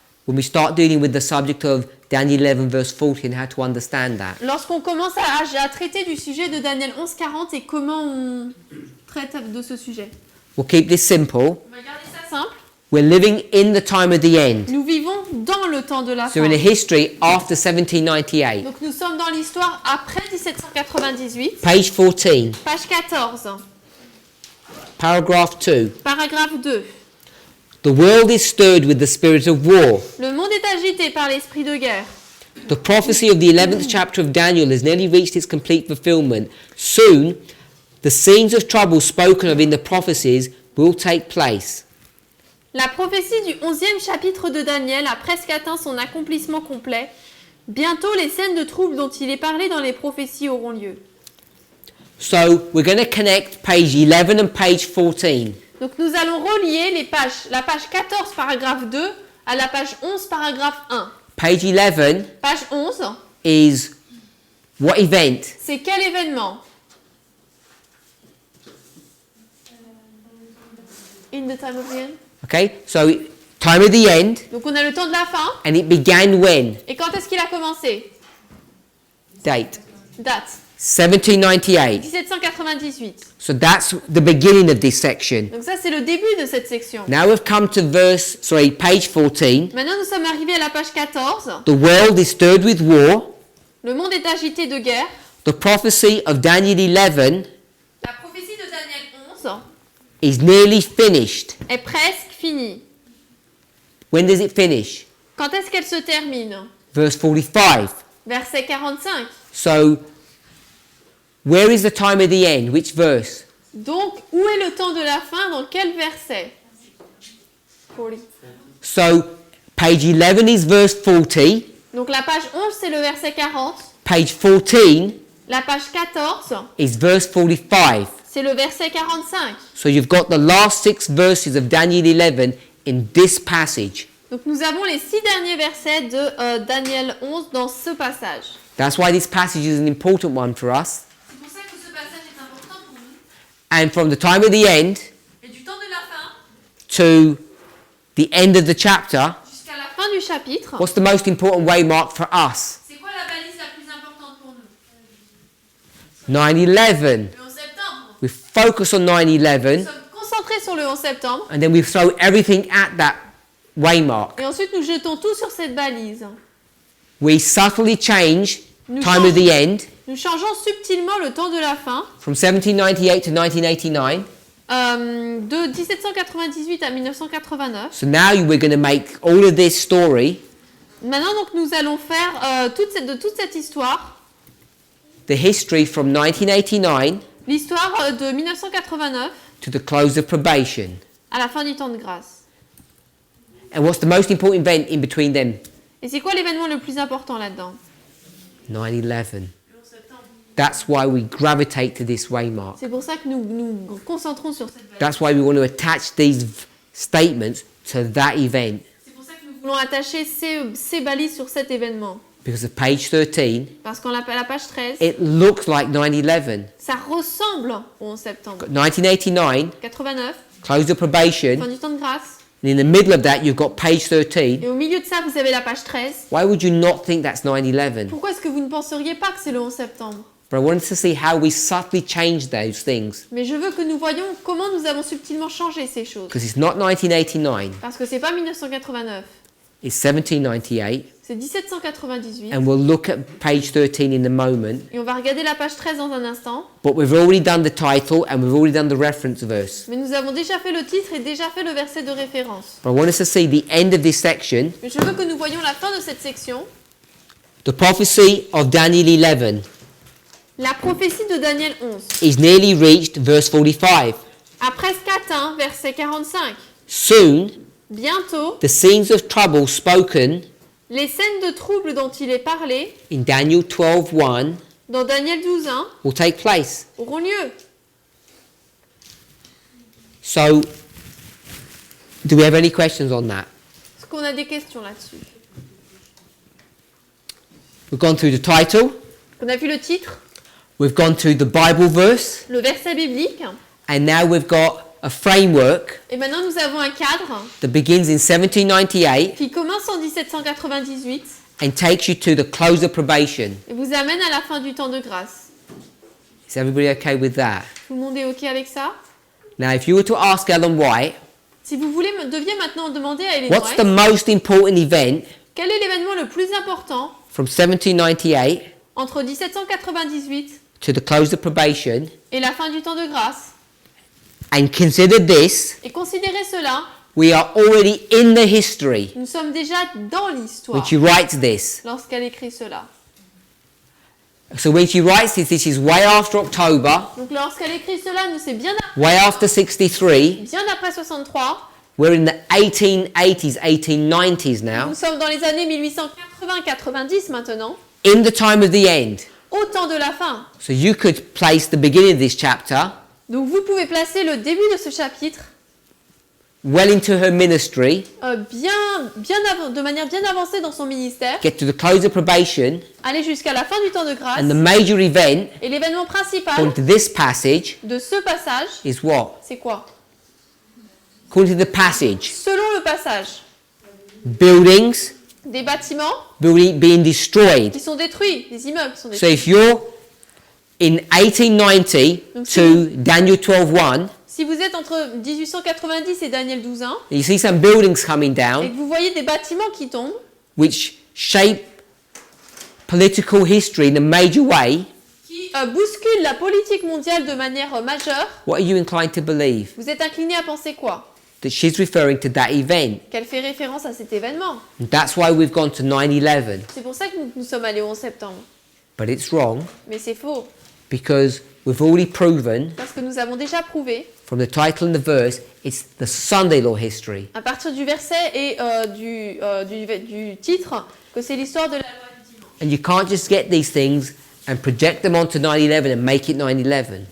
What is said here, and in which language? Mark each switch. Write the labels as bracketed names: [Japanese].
[English] when we start dealing with the subject of Daniel 11 verse 40 and how to understand that. [French] Lorsqu'on commence à traiter du sujet de Daniel 11:40 et comment on traite de ce sujet. [English] We'll keep this simple. [French] On va garder ça simple. [English] We're living in the time of the end. [French] Nous vivons dans le temps de la [English] So [French] fin. [English] in a history after 1798. [French] Donc nous sommes dans l'histoire après 1798. [English] Page 14, [French] Page 14, [English] paragraph 2. [French] paragraphe 2. [English] The world is stirred with the spirit of war. [French] Le monde est agité par l'esprit de guerre. [English] The prophecy of the 11th chapter of Daniel has nearly reached its complete fulfillment. Soon, the scenes of trouble spoken of in the prophecies will take place. [French] La prophétie du 11e chapitre de Daniel a presque atteint son accomplissement complet. Bientôt, les scènes de trouble dont il est parlé dans les prophéties auront lieu. [English] So, we're going to connect page 11 and page 14. [French] Donc nous allons relier la page 14, paragraphe 2, à la page 11, paragraphe 1. [English] Page 11 [French] Page 11, [English] is what event? [French] c'est quel événement? [English] In the time of the end. Okay, so time of the end, [French] Donc on a le temps de la fin. [English] and it began when? [French] Et quand est-ce qu'il a commencé? [English] Date. [French] Date. [English] 1798. [French] 1798. [English] So that's the beginning of this section. [French] Donc ça, c'est le début de cette section. [English] Now we've come to page 14. [French] Maintenant, nous sommes arrivés à la page 14. [English] The world is stirred with war. [French] Le monde est agité de guerre. [English] The prophecy of Daniel 11 [French] La prophétie de Daniel 11 [English] is nearly finished. [French] est presque finie. [English] When does it finish? [French] Quand est-ce qu'elle se termine? [English] Verse 45. [French] Verset 45. [English] So, where is the time of the end? Which verse? [French] Donc, où est le temps de la fin? Dans quel verset? 40. [English] So, page 11 is verse 40. [French] Donc, la page 11, c'est le verset 40. [English] Page 14 [French] La page 14, [English] is verse 45. [French] c'est le verset 45. [English] So, you've got the last 6 verses of Daniel 11 in this passage. [French] Donc, nous avons les 6 derniers versets de Daniel 11 dans ce passage. [English] That's why this passage is an important one for us. [French] C'est pour ça que ce passage est important pour nous. [English] And from the time of the end [French] Et du temps de la fin [English] to the end of the chapter, [French] jusqu'à la fin du chapitre. [English] What's the most important waymark for us? [French] C'est quoi la balise la plus importante pour nous? [English] 9/11. [French] Le 11 septembre. [English] We focus on [French] Nous [English] 9/11 [French] sommes concentrés sur le 11 septembre. [English] and then we throw everything at that waymark. [French] Et ensuite, nous jetons tout sur cette balise. [English] We subtly change [French] Nous, [English] time of the end [French] nous changeons subtilement le temps de la fin, [English] from 1798 to 1989. [French] de 1798 à 1989. [English] So now we're going to make all of this story [French] Maintenant, donc, nous allons faire de toute cette histoire, [English] the history from 1989 [French] l'histoire de 1989 [English] to the close of probation. [French] à la fin du temps de grâce. [English] And what's the most important event in between them? [French] Et c'est quoi l'événement le plus important là-dedans? [English] 9/11. That's why we gravitate to this waymark. [French] C'est pour ça que nous nous concentrons sur cette balise. [English] That's why we want to attach these statements to that event. [French] C'est pour ça que nous voulons attacher ces balises sur cet événement. [English] Because at page 13, [French] Parce qu'à la page 13, [English] it looks like 9/11. [French] ça ressemble au 11 septembre. [English] 1989, [French] 89, [English] close of probation. [French] fin du temps de grâce. [English] And in the middle of that, you've got page 13. [French] Et au milieu de ça, vous avez la page 13. [English] Why would you not think that's 9/11? [French] Pourquoi est-ce que vous ne penseriez pas que c'est le 11 septembre? [English] But I wanted to see how we subtly change those things. [French] Mais je veux que nous voyions comment nous avons subtilement changé ces choses. [English] Because it's not 1989, [French] Parce que c'est pas 1989, [English] it's 1798. [French] c'est 1798. [English] And we'll look at page 13 in a moment. [French] Et on va regarder la page 13 dans un instant. [English] But we've already done the title and we've already done the reference verse. [French] Mais nous avons déjà fait le titre et déjà fait le verset de référence. [English] But I want us to see the end of this section, [French] Mais je veux que nous voyions la fin de cette section. [English] the prophecy of Daniel 11 [French] La prophétie de Daniel 11 [English] is nearly reached verse 45. [French] a presque atteint verset 45. [English] Soon, [French] Bientôt, [English] the scenes of trouble spoken [French] les scènes de trouble dont il est parlé [English] in Daniel 12:1 [French] dans Daniel 12:1 [English] will take place. [French] auront lieu. [English] So, do we have any questions on that? [French] Est-ce qu'on a des questions là-dessus? [English] We've gone through the title, [French] On a vu le titre, [English] we've gone through the Bible verse, [French] le verset biblique, [English] and now we've got a framework [French] et maintenant nous avons un cadre [English] that begins in 1798 [French] qui commence en 1798 [English] and takes you to the close of probation. [French] et vous amène à la fin du temps de grâce. [English] Is everybody okay with that? [French] Tout le monde est OK avec ça? [English] Now, if you were to ask Ellen White, [French] Si vous deviez maintenant demander à Ellen [English] what's the [French] White, [English] most important event [French] quel est l'événement le plus important [English] from 1798 [French] entre 1798 [English] to the close of probation, [French] et la fin du temps de grâce? [English] and consider this, [French] Et considérez cela, [English] we are already in the history [French] nous sommes déjà dans l'histoire [English] when she writes this. [French] lorsqu'elle écrit cela. [English] So when she writes this is way after October, [French] Donc lorsqu'elle écrit cela, nous c'est bien [English] way after 63. [French] après 63. [English] We're in the 1880s, 1890s now, [French] Nous sommes dans les années 1880-90 maintenant, [English] in the time of the end. [French] au temps de la fin. [English] So you could place the beginning of this chapter [French] Donc vous pouvez placer le début de ce chapitre [English] well into her ministry, [French] de manière bien avancée dans son ministère, [English] get to the close of probation, [French] aller jusqu'à la fin du temps de grâce. [English] and the major event, [French] Et l'événement principal [English] according to this passage, [French] de ce passage, [English] is what? [French] c'est quoi? [English] According to the passage, [French] Selon le passage, [English] buildings [French] des bâtiments [English] being destroyed. [French] qui sont détruits, des immeubles qui sont [English] So [French] détruits. [English] if you're in 1890 to Daniel 12:1, [French] Si vous êtes entre 1890 et Daniel 12:1 [English] you see some buildings coming [French] et [English] down [French] que vous voyez des bâtiments qui tombent, [English] which shape political history in a major way, [French] qui bousculent la politique mondiale de manière majeure, [English] what are you inclined to believe? [French] vous êtes incliné à penser quoi? [English] That she's referring to that event. [French] Qu'elle fait référence à cet événement. [English] And that's why we've gone to 9/11. [French] C'est pour ça que nous sommes allés au 11 septembre. [English] But it's wrong [French] Mais c'est faux, [English] because we've already proven [French] parce que nous avons déjà prouvé, [English] from the title and the verse, it's the Sunday law history. [French] à partir du verset et du titre, que c'est l'histoire de la loi du dimanche. [English] And you can't just get these things and project them onto 9/11 and make it 9/11.